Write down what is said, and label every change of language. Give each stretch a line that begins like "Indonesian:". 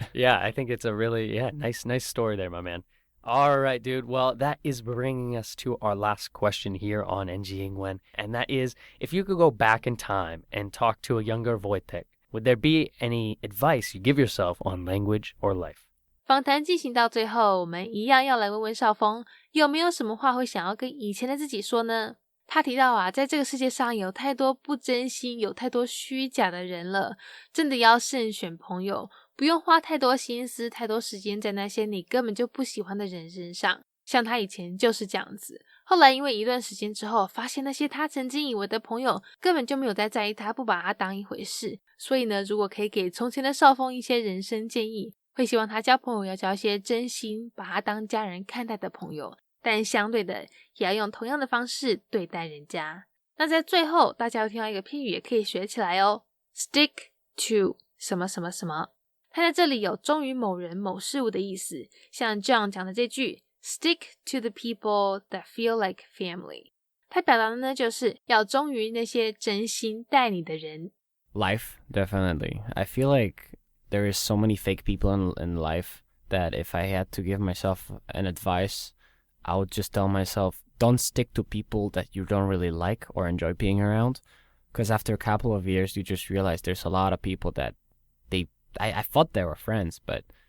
English: Yeah, I think it's a really nice story there, my man. All right, dude. Well, that is bringing us to our last question here on NG Ingwen, and that is, if you could go back in time and talk to a younger Wojtek, would there be any advice you give yourself on language or life?
Chinese: 访谈进行到最后，我们一样要来问问邵丰，有没有什么话会想要跟以前的自己说呢？他提到在这个世界上有太多不真心，有太多虚假的人了，真的要慎选朋友，不用花太多心思、太多时间在那些你根本就不喜欢的人身上。像他以前就是这样子，后来因为一段时间之后，发现那些他曾经以为的朋友根本就没有在意他，不把他当一回事。所以呢，如果可以给从前的邵丰一些人生建议，会希望他交朋友要交一些真心，把他当家人看待的朋友，但相对的也要用同样的方式对待人家。那在最后，大家要听到一个片语也可以学起来哦， stick to 什么什么什么，它在这里有忠于某人某事物的意思，像 John 讲的这句
English: Stick to the people that feel like family.
Chinese: 它表达的呢，就是要忠于那些真心待你的人。
English: Life, definitely. I feel like there is so many fake people in life that if I had to give myself an advice, I would just tell myself, don't stick to people that you don't really like or enjoy being around. Because after a couple of years, you just realize there's a lot of people that I thought they were friends, but